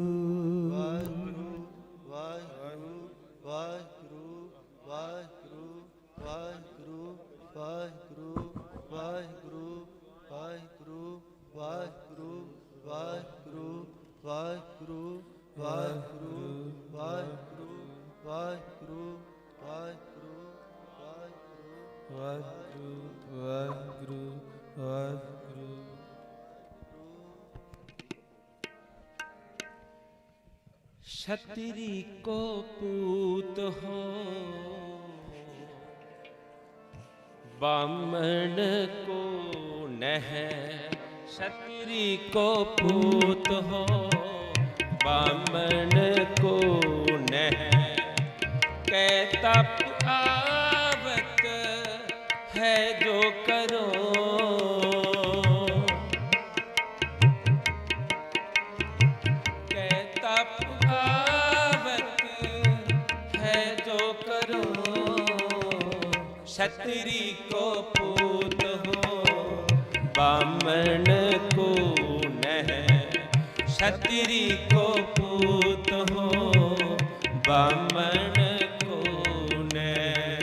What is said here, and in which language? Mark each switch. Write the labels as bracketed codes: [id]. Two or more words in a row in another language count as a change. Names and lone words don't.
[pa] ਵਾਹਿਗੁਰੂ ਵਾਹਿਗੁਰੂ ਵਾਹਿਗੁਰੂ ਵਾਹਿਗੁਰੂ ਵਾਹਿਗੁਰੂ ਵਾਹਿਗੁਰੂ ਵਾਹਿਗੁਰੂ ਵਾਹਿਗੁਰੂ ਵਾਹਿਗੁਰੂ ਵਾਹਿਗੁਰੂ ਵਾਹਿਗੁਰੂ ਵਾਹਿਗੁਰੂ ਵਾਹਿਗੁਰੂ ਵਾਹਿਗੁਰੂ ਵਾਹਿਗੁਰੂ ਵਾਹਿਗੁਰੂ ਵਾਹਿਗੁਰੂ ਵਾਹਿਗੁਰੂ। [bra] क्षत्रि को पूत हो बामण को नह। क्षत्रि को पूत हो बामण को नह। कै तप आवत है जो करो। कै तप आवत है जो करो। क्षत्रि को पूत हो बामण को नह। क्षत्रि को पूत हो बामण को नह।